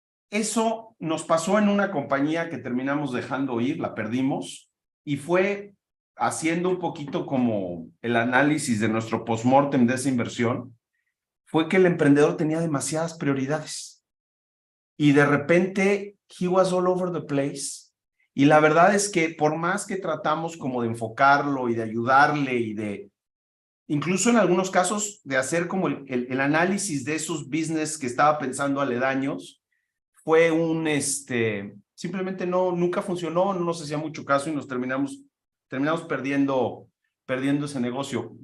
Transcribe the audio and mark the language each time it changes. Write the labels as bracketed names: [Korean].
[Spanish] Eso nos pasó en una compañía que terminamos dejando ir, la perdimos, y fue haciendo un poquito como el análisis de nuestro postmortem de esa inversión, fue que el emprendedor tenía demasiadas prioridades. Y de repente, [English] he was all over the place. [Spanish] Y la verdad es que por más que tratamos como de enfocarlo y de ayudarle y de, incluso en algunos casos, de hacer como el análisis de esos business que estaba pensando aledaños, fue simplemente nunca funcionó, no nos hacía mucho caso y nos terminamos perdiendo ese negocio.